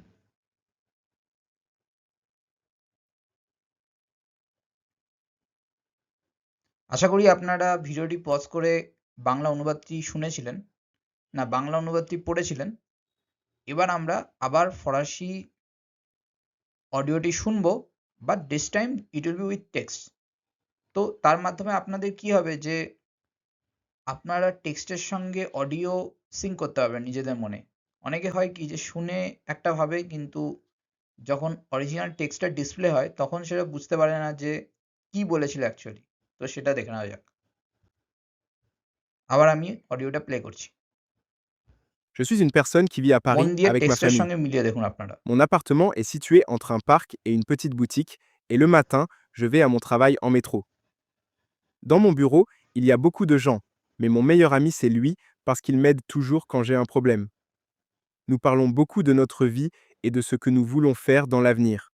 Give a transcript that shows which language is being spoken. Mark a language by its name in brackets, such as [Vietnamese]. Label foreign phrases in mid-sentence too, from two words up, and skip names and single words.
[Bangla] আশা করি আপনারা ভিডিওটি পজ করে বাংলা অনুবাদটি শুনেছিলেন, না বাংলা অনুবাদটি পড়েছিলেন। এবার আমরা আবার ফরাসি অডিওটি শুনবো, [English] But this time it will be with text. [Bangla] তো তার মাধ্যমে আপনাদের কি হবে যে আপনারা টেক্সটের সঙ্গে অডিও সিঙ্ক করতে পারবেন নিজেদের মনে। অনেকে হয় কি যে শুনে একটা ভাবে, কিন্তু যখন অরিজিনাল টেক্সটটা ডিসপ্লে হয় তখন সেটা বুঝতে পারে না যে কি বলেছিল অ্যাকচুয়ালি। তো সেটা দেখে নেওয়া যাক। আবার আমি অডিওটা প্লে করছি। [French] Je suis une personne qui vit à [Bangla] মন [French] Paris [Bangla] দিয়ে [French] avec ma [Bangla] টেক্সটের [French] famille. [Bangla] সঙ্গে মিলিয়ে দেখুন আপনারা। [French] Mon appartement est situé entre un parc et une petite boutique, et le matin, je vais à mon travail en métro. Dans mon bureau, il y a beaucoup de gens, mais mon meilleur ami c'est lui parce qu'il m'aide toujours quand j'ai un problème. Nous parlons beaucoup de notre vie et de ce que nous voulons faire dans l'avenir.